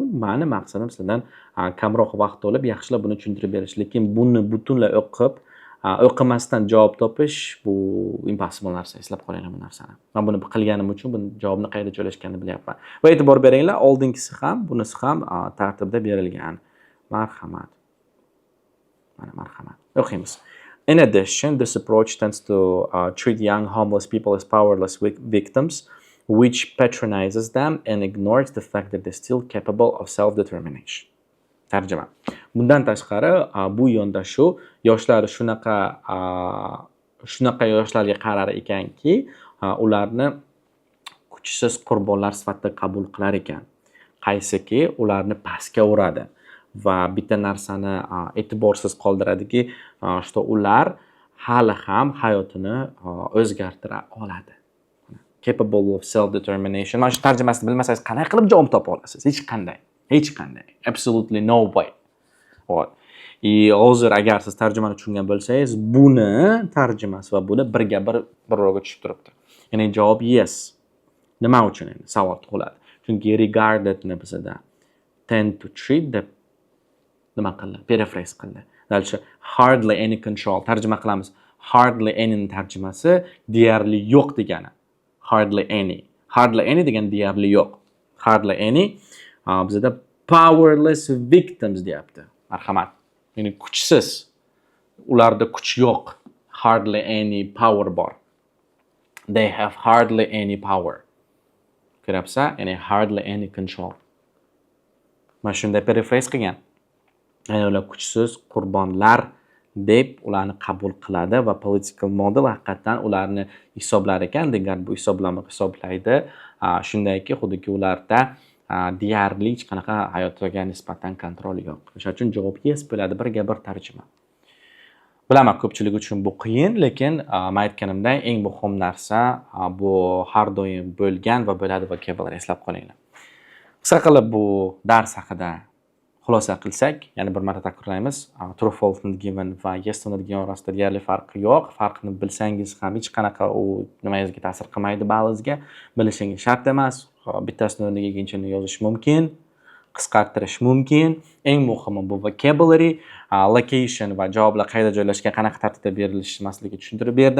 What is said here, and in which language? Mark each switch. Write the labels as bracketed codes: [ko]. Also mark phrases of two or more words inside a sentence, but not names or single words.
[uz] Meni maqsadim sizlardan kamroq vaqt olib yaxshilab buni tushuntirib berish, lekin buni butunlay o'qimasdan javob topish bu impossible narsa. Eslab qolinglar bu narsani. Men buni qilganim uchun bu javobni qayerda joylashganini bilyapman. Va e'tibor beringlar, oldingisi ham, bunisi ham tartibda berilgan. Marhamat. Mana marhamat. O'qiymiz. [en] In addition, this approach tends to treat young homeless people as powerless victims, which patronizes them and ignores the fact that they're still capable of self-determination. [uz] Tarjima. Bundan tashqari, bu yondashuv yoshlar shunaqa yoshlarga qarar ekanki, ularni kuchsiz qurbonlar sifatida qabul qilar ekan. Qaysiki ularni pastga uradi va bitta narsani e'tiborsiz qoldiradiki, что ular hali ham hayotini o'zgartira oladi. [en] Capable of self-determination. [uz] Mana shu tarjimasini bilmasangiz qanday qilib javob topa olasiz? Hech qanday. [en] Absolutely no way. [uz] Hozir agar siz tarjimani tushungan bo'lsangiz, buni tarjimasi va buni birga birro'ga tushib turibdi. Ya'ni javob yes. Nima uchun endi savol tug'iladi? Chunki regarded ni bizda [en] tend to treat [uz] deb nima qildi? Paraphrase qildi. Dalcha [en] hardly any control [uz] tarjima qilamiz. [en] Hardly any [uz] tarjimasi deyarli yo'q degani. [en] Hardly any [uz] degan deyarli yo'q. [en] Hardly any bizda powerless victims deyapti. [uz] Marhamat. Ya'ni kuchsiz. Ularda kuch yo'q. [en] Hardly any power bor. they have hardly any power. [uz] Ko'ryapsan? Ya'ni [en] hardly any control. [uz] Mana shunday paraphrase qilgan. Ya'ni ular kuchsiz qurbonlar deb ularni qabul qiladi va [en] political model [uz] haqiqatan ularni hisoblar ekan, degan bu hisoblama hisoblaydi. Shundayki, xuddiki ularda deyarli hech qanaqa hayotga nisbatan kontrol yo'q. O'sha uchun javob yes bo'ladi, birga bir tarjima. Bilaman, ko'pchilik uchun bu qiyin, lekin men aytganimdek eng muhim narsa bu har doim bo'lgan va bo'ladi vocabulary eslab qolinglar. Qisqa qilib bu dars haqida xulosa qilsak, ya'ni bir marta takrorlaymiz, [en] true, false, not given va yes to not given [uz] orasida deyarli farqi yo'q. Farqini bilsangiz ham hech qanaqa u nimangizga ta'sir qilmaydi, ba'zingizga. Bilishingiz shart emas. Bittasini o'rniga ikkinchini yozish mumkin, qisqartirish mumkin. Eng muhimi bu vocabulary, location va javoblar qayerda joylashgan, qanaqa tartibda berilishi masalasiga tushuntirib berdim.